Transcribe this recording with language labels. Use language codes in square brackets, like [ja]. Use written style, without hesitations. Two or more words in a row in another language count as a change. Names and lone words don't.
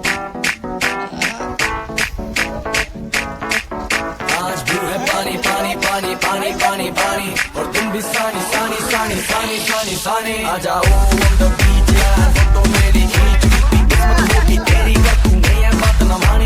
[hi] आज भी है पानी पानी पानी पानी पानी पानी पानी और तुम भी सानी सानी सानी सानी सानी सानी आ जाओ [en] on the beach [hi] यार फोटो मेरी खींच कितनी किस्मत होगी तेरी कर तू नहीं है बात न मानी